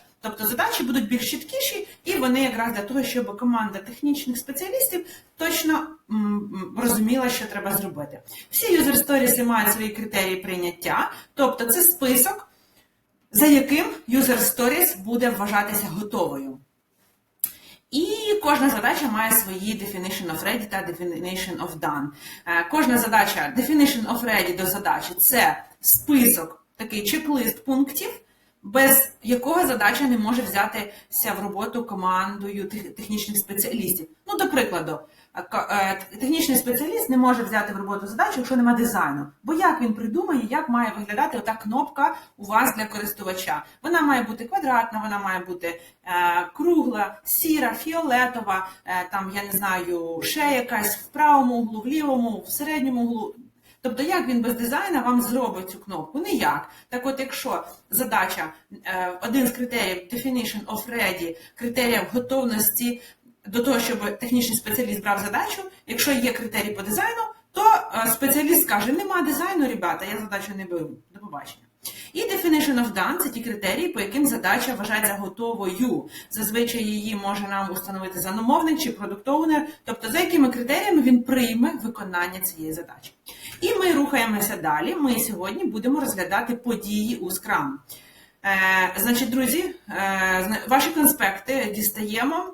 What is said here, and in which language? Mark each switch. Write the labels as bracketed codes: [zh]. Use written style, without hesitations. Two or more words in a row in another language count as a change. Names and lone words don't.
[uk] Тобто задачі будуть більш чіткіші, і вони якраз для того, щоб команда технічних спеціалістів точно розуміла, що треба зробити. Всі юзер-сторіси мають свої критерії прийняття, тобто це список, за яким [en] user stories [uk] буде вважатися готовою. І кожна задача має свої [en] definition of ready [uk] та [en] definition of done. [uk] Кожна задача, [en] definition of ready [uk] до задачі – це список, такий чек-лист пунктів, без якого задача не може взятися в роботу командою технічних спеціалістів. Ну, до прикладу, технічний спеціаліст не може взяти в роботу задачу, якщо немає дизайну. Бо як він придумає, як має виглядати ота кнопка у вас для користувача? Вона має бути квадратна, вона має бути кругла, сіра, фіолетова, я не знаю, ще якась в правому углу, в лівому, в середньому углу. Тобто, як він без дизайну вам зробить цю кнопку? Ніяк. Так от, якщо задача, один з критеріїв [en] definition of ready, [uk] критеріїв готовності до того, щоб технічний спеціаліст брав задачу, якщо є критерій по дизайну, то спеціаліст скаже: нема дизайну, ребята, я задачу не беру. До побачення. І [en] definition of done – [uk] це ті критерії, по яким задача вважається готовою. Зазвичай її може нам установити замовник чи продукт-оунер, тобто за якими критеріями він прийме виконання цієї задачі. І ми рухаємося далі. Ми сьогодні будемо розглядати події у Scrum. Значить, друзі, ваші конспекти дістаємо.